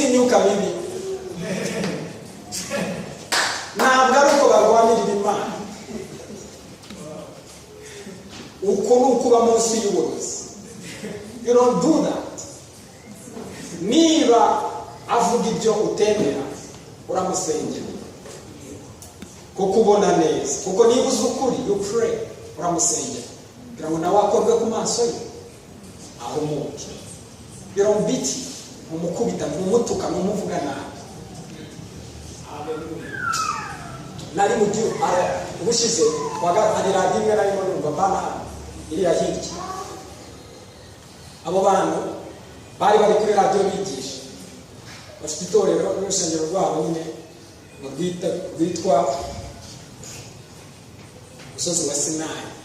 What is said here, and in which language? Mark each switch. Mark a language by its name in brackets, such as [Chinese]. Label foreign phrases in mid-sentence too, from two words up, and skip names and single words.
[Kinyarwanda] imyuka mibi. Ntabwo ari uko barwanirira Imana, uko ni ukuba munsi y'uburozi. [English] You don't do that. [Kinyarwanda] Niba avuga ibyo utemera, uramusengera kuko ubona neza, kuko niba uzi ukuri, [English] you pray, [Kinyarwanda] uramusengera kugira ngo nawe akorwe ku maso ye ahumuke. [English] You don't beat him, [Kinyarwanda] umukubita, umutuka, umuvuga nabi. Nari mu gihe ubushize hari radiyo imwe narimo numva bana iriya hirya, abo bantu bari bari kuri radiyo bigisha, bafite itorero n'urusengero rwabo nyine rwitwa Umusozi wa Sinayi.